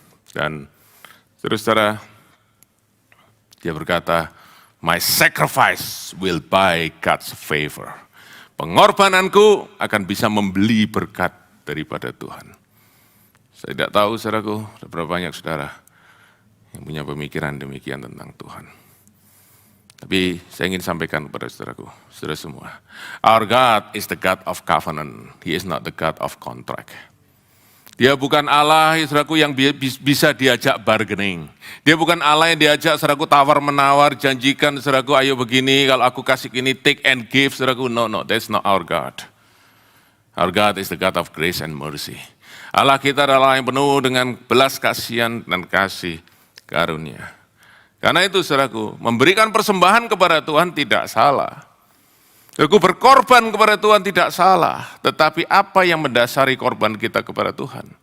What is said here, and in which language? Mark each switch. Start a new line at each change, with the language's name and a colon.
Indonesian: Dan saudara-saudara, dia berkata,
English: my sacrifice will buy God's favor.
Indonesian: Pengorbananku akan bisa membeli berkat daripada Tuhan. Saya tidak tahu, saudaraku, berapa banyak saudara yang punya pemikiran demikian tentang Tuhan. Tapi saya ingin sampaikan kepada saudaraku, saudara semua.
English: Our God is the God of covenant. He is not the God of contract.
Indonesian: Dia bukan Allah, saudaraku, yang bisa diajak bargaining. Dia bukan Allah yang diajak, saudaraku, tawar-menawar, janjikan, saudaraku, ayo begini, kalau aku kasih ini,
English: take and give,
Indonesian: saudaraku.
English: No, that's not our God. Our God is the God of grace and mercy.
Indonesian: Allah kita adalah yang penuh dengan belas kasihan dan kasih karunia. Karena itu, saudaraku, memberikan persembahan kepada Tuhan tidak salah. Aku berkorban kepada Tuhan tidak salah, tetapi apa yang mendasari korban kita kepada Tuhan?